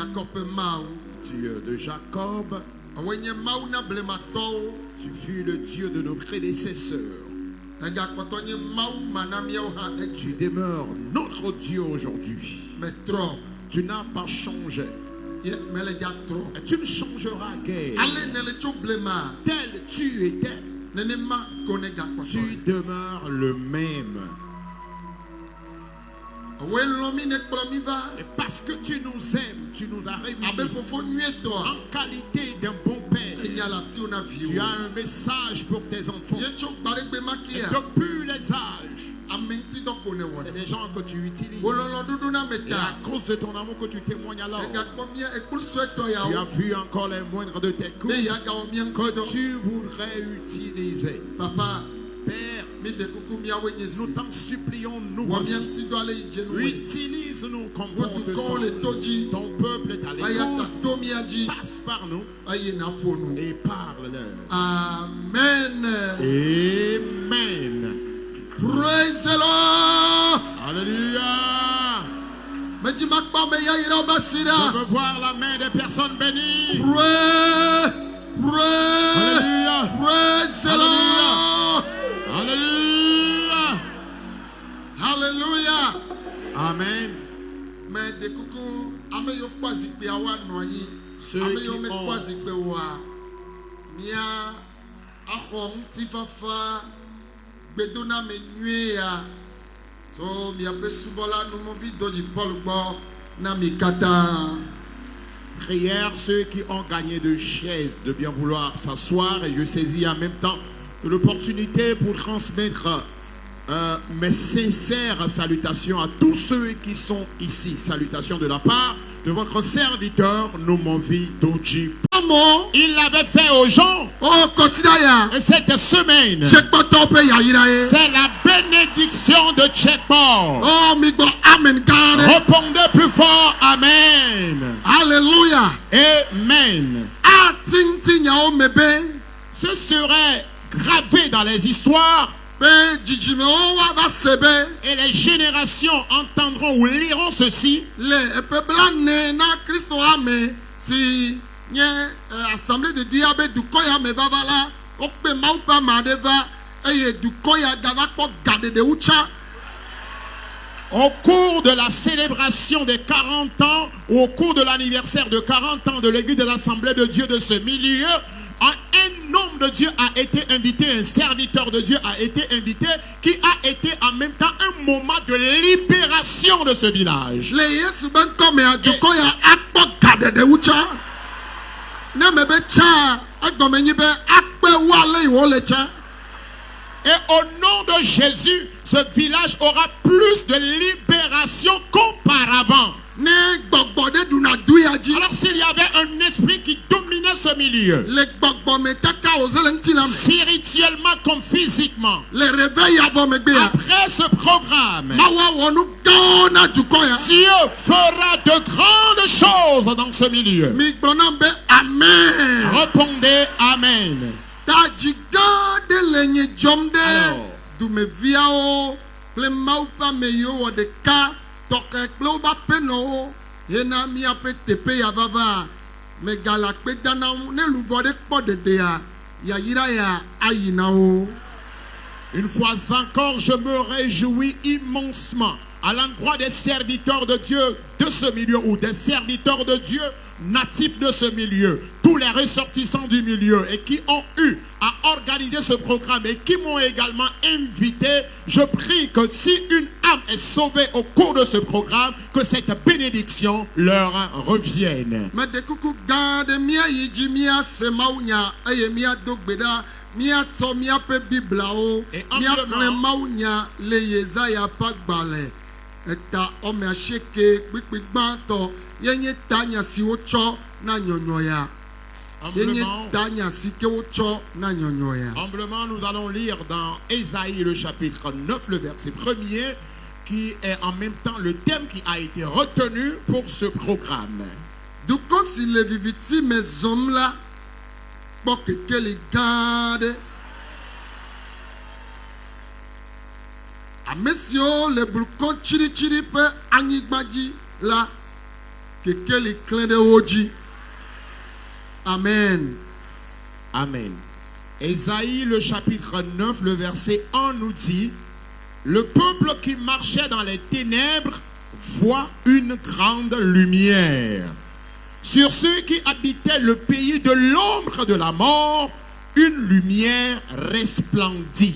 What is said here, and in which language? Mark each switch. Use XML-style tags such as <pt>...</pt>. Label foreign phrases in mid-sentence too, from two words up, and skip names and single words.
<ee>ƒe Mawu.</ee> <fr>Dieu de Jacob,</fr> <ee>Awɔe nye Mawu na blematɔwo.</ee> <fr>tu fus le Dieu de nos prédécesseurs.</fr> <ee>Egakpɔtɔ nye Mawu ma na míawo hã</ee> <fr>Tu</fr> <ee>edzi.</ee> <fr>demeures notre Dieu aujourd'hui.</fr> <ee>Metrɔ.</ee> <fr>Tu n'as pas changé.</fr> <ee>Ye mele dza trɔ.</ee> <fr>Et tu ne changeras guère.</fr> <ee>Ale ne le tso blema.</ee> <fr>Tel tu étais,</fr> <ee>Nenema ko ne gakpɔtɔ.</ee> <fr>tu demeures le même.</fr> <ee>Awɔe lɔ mi ne kplɔ mi va.</ee> <fr>Et parce que tu nous aimes, tu nous as</fr> <ee>Abe</ee> <fr>réunis</fr> <ee>fofo nyuietɔ.</ee> <fr>en qualité d'un bon père.</fr> <ee>Enya le asiwo na</ee> <fr>Tu</fr> <ee>viwo.</ee> <fr>as un message pour tes enfants.</fr> <ee>Ye tso gbaɖegbe ma</ee> <fr>Et</fr> <ee>kia.</ee> <fr>depuis les âges,</fr> <ee>Ame ŋuti dɔ ko ne wɔ.</ee> <fr>c'est des gens que tu utilises.</fr> <ee>Wolɔlɔ ɖuɖu na me</ee> <fr>Et à</fr> <ee>ta.</ee> <fr>cause de ton amour que tu témoignes alors,</fr> <ee>Egakpɔ mía ekplu suetɔ</ee> <fr>tu as</fr> <ee>yawo.</ee> <fr>vu encore les moindres de tes coups</fr> <ee>Be ya gawɔ mía ŋuti</ee> <fr>que</fr> <ee>dɔ.</ee> <fr>tu voudrais utiliser.</fr> <ee>Papa,</ee> <fr>Père,</fr> <ee>mi de kuku míawoe nye si.</ee> <fr>nous t'en supplions, nous</fr> <ee>Wɔ mía</ee> <fr>voici.</fr> <ee>ŋuti dɔ ale yi dze nu wɔ.</ee> <fr>Utilise-nous comme</fr> <ee>Wo</ee> <fr>bon te</fr> <ee>dukɔwo le</ee> <fr>semble.</fr> <ee>to dzi.</ee> <fr>Ton peuple est à</fr> <ee>Eya ta</ee> <fr>l'écoute.</fr> <ee>to mía dzi.</ee> <fr>Passe par nous</fr> <ee>Eye na ƒo nu.</ee> <fr>et parle-leur.</fr> <ee>Amen.</ee> <fr>Amen.</fr> <en>Praise the Lord.</en> <fr>Alléluia.</fr> <ee>Medzi makpɔ me yayra ba si</ee> <fr>Je</fr> <ee>ɖa.</ee> <fr>veux voir la main des personnes bénies.</fr> <en>Pray. Pray.</en> <fr>Alléluia.</fr> <en>Praise the Lord.</en> <fr>Alléluia.</fr> <en>Hallelujah. Amen.</en> <ee>Me de kuku ame yiwo kpɔ zikpuiawo anɔ anyi.</ee> <fr>Ceux</fr> <ee>Ame</ee> <fr>qui</fr> <ee>yiwo mekpɔ</ee> <fr>ont</fr> <ee>zikpui woa, mía axɔ ŋutifafa gbedona me nyuie ya. So miaƒe subɔla numovi dodzi Paul gbɔ na mi katã.</ee> <fr>prière, ceux qui ont gagné de chaises, de bien vouloir s'asseoir. Et je saisis en même temps l'opportunité pour transmettre mes sincères salutations à tous ceux qui sont ici. Salutations de la part de votre serviteur, Nomovi Doji.</fr> <ee>Amo,</ee> <fr>Il l'avait fait aux gens.</fr> <ee>o kɔsida ya,</ee> <fr>Et cette semaine,</fr> <ee>sekpɔtɔwo ƒe yayira ye.</ee> <fr>c'est la bénédiction de Checkpoint.</fr> <ee>O mi gbɔ amen gã ɖe.</ee> <fr>Répondez plus fort, Amen. Hallelujah. Amen.</fr> <ee>Ati ŋuti nyawo me be,</ee> <fr>Ce serait gravé dans les histoires</fr> <ee>be dzidzimewo woava se be,</ee> <fr>et les générations entendront ou liront ceci.</fr> <ee>le eƒe blane na Kristo ame si nye</ee> <fr>assemblée de Dieu</fr> <ee>abe dukɔ ya me vava la, wokpe Mawu ƒe ame aɖe va eye dukɔ ya gava kpɔ gaɖeɖe wutsa.</ee> <fr>Au cours de la célébration des 40 ans ou au cours de l'anniversaire de 40 ans de l'église des assemblées de Dieu de ce milieu, un homme de Dieu a été invité, un serviteur de Dieu a été invité, qui a été en même temps un moment de libération de ce village.</fr> <ee>Le Yesu be ŋkɔ mea dukɔ ya akpɔ gaɖeɖe wutsa. Ne me be tsa egɔme nyi be akpe wu ale yi wole tsa.</ee> <fr>Et au nom de Jésus, ce village aura plus de libération qu'auparavant.</fr> <ee>Ne gbɔgbɔ ɖe ɖuna du ya dzi.</ee> <fr>Alors s'il y avait un esprit qui dominait ce milieu,</fr> <ee>Le gbɔgbɔme kaka wòze le ŋuti la me.</ee> <fr>spirituellement comme physiquement,</fr> <ee>Le réveil avɔ megbe ya.</ee> <fr>après ce programme,</fr> <ee>Mawu awɔ nu gãwo na dukɔ ya.</ee> <fr>Dieu fera de grandes choses dans ce milieu.</fr> <ee>Mi gblɔ nam be amen.</ee> <fr>Répondez Amen.</fr> <ee>Tadzi gã ɖe le nye dzɔm ɖe</ee> <fr>Alors.</fr> <ee>dumeviawo kple Mawu ƒe ame yiwo wɔ ɖeka tɔxɛ kple woƒe aƒenɔwo hena míaƒe teƒe ya vava. Megale akpe da na wo ne luvɔ ɖe kpɔ ɖeɖea yayira ya ayi na wo.</ee> <fr>Une fois encore, je me réjouis immensement à l'endroit des serviteurs de Dieu de ce milieu ou des serviteurs de Dieu natifs de ce milieu, tous les ressortissants du milieu et qui ont eu à organiser ce programme et qui m'ont également invité. Je prie que si une âme est sauvée au cours de ce programme, que cette bénédiction leur revienne.</fr> <ee>Mede kuku gã ɖe míayi dzi míase mawunya eye míado gbe ɖa míatsɔ míaƒe biblawo</ee> <fr>Et</fr> <ee>míaxlẽ</ee> <fr>humblement,</fr> <ee>mawunya le Yesaya ƒe agbalẽ eta wɔme 90 kpikpi gbãtɔ yenye tanya si wotsɔ na nyɔnyɔ ya yenye</ee> <fr>humblement,</fr> <ee>tanya si ke wotsɔ na nyɔnyɔ ya.</ee> <fr>humblement, nous allons lire dans Ésaïe le chapitre 9, le verset 1er, qui est en même temps le thème qui a été retenu pour ce programme.</fr> <ee>Dukɔ si le viviti me zɔm la kpɔ kekeli gã aɖe. Ame siwo le blukɔ tsiritsiri ƒe anyigba dzi la kekeli klin de oji. Amen. Amen.</ee> <fr>Ésaïe, le chapitre 9, le verset 1 nous dit: le peuple qui marchait dans les ténèbres voit une grande lumière. Sur ceux qui habitaient le pays de l'ombre de la mort, une lumière resplendit.</fr>